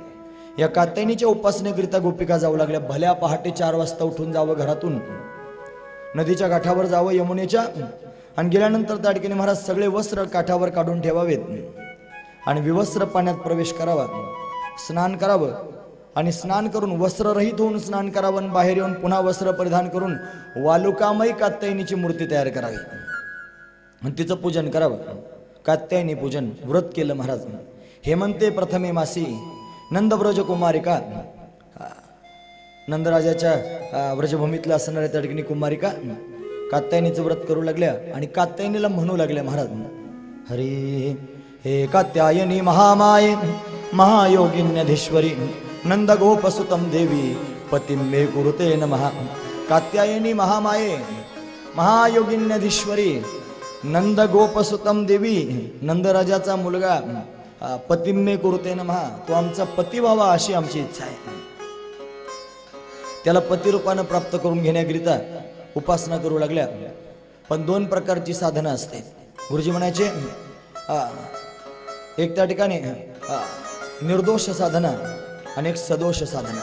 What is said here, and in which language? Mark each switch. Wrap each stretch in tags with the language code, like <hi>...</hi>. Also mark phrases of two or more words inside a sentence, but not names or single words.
<mr>या कात्यायनीच्या उपासनेकरिता गोपिका जाऊ लागल्या. भल्या पहाटे 4 वाजता उठून जावं घरातून, नदीच्या काठावर जावं यमुनेच्या, आणि गेल्यानंतर त्या ठिकाणी महाराज सगळे वस्त्र काठावर काढून ठेवावेत आणि विवस्त्र पाण्यात प्रवेश करावा, स्नान करावं आणि स्नान करून वस्त्ररहित होऊन स्नान करावं आणि बाहेर येऊन पुन्हा वस्त्र परिधान करून वालुकामयी कात्यायनीची मूर्ती तयार करावी आणि तिचं पूजन करावं. कात्यायनी पूजन व्रत केलं महाराज.</mr> <sa>हेमंते प्रथमे मासी नंदव्रज कुमारिका,</sa> <mr>नंदराजाच्या व्रजभूमीतल्या असणाऱ्या त्या ठिकाणी कुमारिका कात्यायनीचं व्रत करू लागल्या आणि कात्यायनीला म्हणू लागल्या महाराज,</mr> <sa>हरी हे कात्यायनी महामाये महायोगिन्यधीश्वरी नंदगोपसुतम देवी पतिं मे कुरुते नमः. कात्यायनी महामाये महायोगिन्यधीश्वरी नंदगोपसुतम देवी,</sa> <mr>नंदराजाचा मुलगा</mr> <sa>पतिं मे कुरुते नमः,</sa> <mr>तो आमचा पती व्हावा अशी आमची इच्छा आहे. त्याला पतिरूपानं प्राप्त करून घेण्याकरिता उपासना करू लागल्या. पण 2 प्रकारची साधना असते. गुरुजी म्हणायचे एक त्या ठिकाणी निर्दोष साधना आणि एक सदोष साधना.</mr>